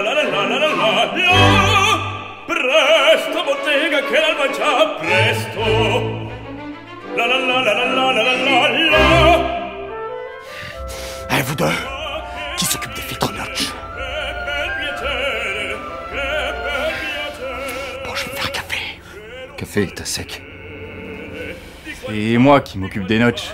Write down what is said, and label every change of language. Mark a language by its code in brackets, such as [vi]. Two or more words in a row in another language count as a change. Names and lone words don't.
[it] la la la la la la presto bottega che l'alba già presto la la la la la la la la la. [fr] Allez vous deux, qui s'occupe des filtres notch? Bon, je vais me faire un café. Café, t'as sec. C'est moi qui m'occupe des notches.